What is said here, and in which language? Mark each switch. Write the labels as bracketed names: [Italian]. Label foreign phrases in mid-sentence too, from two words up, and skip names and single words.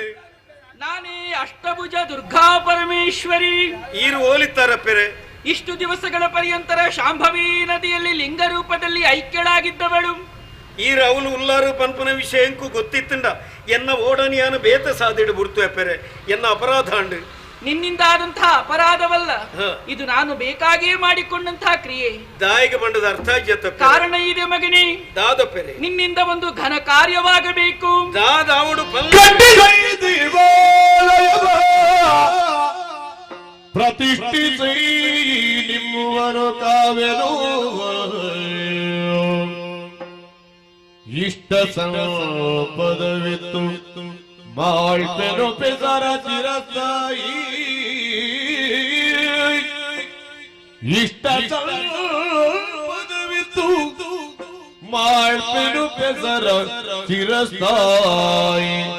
[Kannada] ನಾನೇ ಅಷ್ಟಭುಜ ದುರ್ಗಾ ಪರಮೇಶ್ವರಿ [Tulu] ಈರು ಹೋಲಿತ್ತಾರಪ್ಪೆರೆ [Kannada] ಇಷ್ಟು ದಿವಸಗಳ ಪರ್ಯಂತರ ಶಾಂಭವಿ ನದಿಯಲ್ಲಿ ಲಿಂಗ ರೂಪದಲ್ಲಿ ಐಕ್ಯಳಾಗಿದ್ದವಳು [Tulu] ಈರು ಅವಳು ಉಲ್ಲಾರು ಪನ್ಪನ ವಿಷಯಕ್ಕೂ ಗೊತ್ತಿತ್ತಂಡ ಎನ್ನ ಓಡನಿಯಾನ ಬೇತ ಸಾದಿಡು ಬಿಡ್ತು ಅಪ್ಪೆರೆ ಎನ್ನ ಅಪರಾಧ ಅಂಡು [Kannada] ನಿನ್ನಿಂದ ಆದಂತಹ ಅಪರಾಧವಲ್ಲ, ಇದು ನಾನು ಬೇಕಾಗಿಯೇ ಮಾಡಿಕೊಂಡಂತಹ ಕ್ರಿಯೆ. [Tulu] ದಾಯಿಗೆ ಬಂಡದ ಅರ್ಥ [Kannada] ಕಾರಣ ಇದೆ ಮಗನೇ, [Tulu] ದಾದಪ್ಪೆರೆ [Kannada] ನಿನ್ನಿಂದ ಒಂದು ಘನ ಕಾರ್ಯವಾಗಬೇಕು. [Tulu] ದಾದಾವುಡು [Kannada] ಪ್ರತಿಷ್ಠಿಸಿ ನಿಮ್ಮವನು ತಾವೆನು ಇಷ್ಟ ಸಂಪದವಿತ್ತು ಮಾಡ್ಪೆನು ಪೆಸರ ಚಿರಸಾಯಿ ಇಷ್ಟ ಸಂಪದವಿತ್ತು ಮಾಡ್ಪೆನು ಪೆಸರ ಚಿರಸ್ಥಾಯಿ